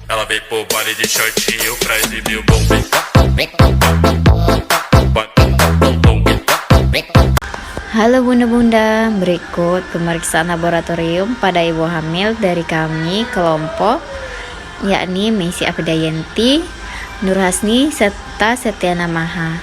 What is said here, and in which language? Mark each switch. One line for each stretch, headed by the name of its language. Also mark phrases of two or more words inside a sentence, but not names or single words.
Portuguese: Ela veio pro baile de shortinho pra exibir o bumbum.
Indonesian: Halo bunda-bunda, berikut pemeriksaan laboratorium pada ibu hamil dari kami kelompok, yakni Messi Afidayanti, Nur Hasni, serta Setiana Maha.